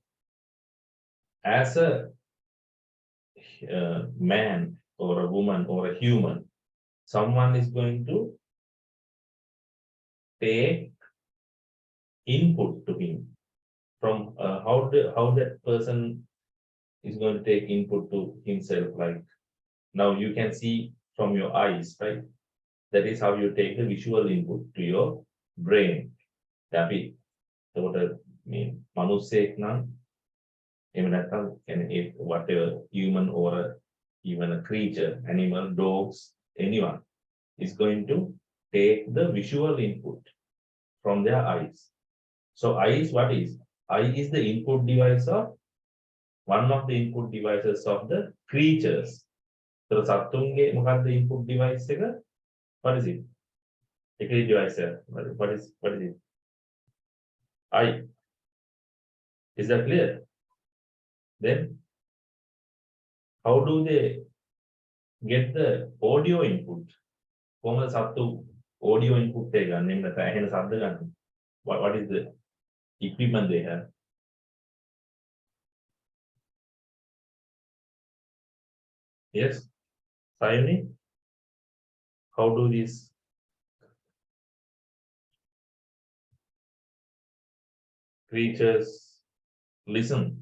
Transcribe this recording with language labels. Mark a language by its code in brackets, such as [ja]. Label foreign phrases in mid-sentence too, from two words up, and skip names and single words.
[en] As a man or a woman or a human, someone is going to take input to him from how that person is going to take input to himself. Like now you can see from your eyes, right? That is how you take the visual input to your brain. [si] අපි එතකොට මේ මිනිස්සෙක් නම් එහෙම නැත්නම් කියන්නේ [en] whatever human or even a creature, animal, dogs, anyone is going to take the visual input from their eyes. So eyes, what is? Eye is the input device of one of the input devices of the creatures. [si] So සත්තුන්ගේ මොකක්ද [en] input device [si] එක? [en] What is it? A device. What is it? Eye. Is that clear? Then how do they get the audio input? [si] කොහොමද සත්තු [en] audio input [si] එක ගන්න? එහෙම නැත්නම් ඇහෙන ශබ්ද ගන්න? [en] What is the equipment they have? Yes, Sayuni, how do these creatures listen?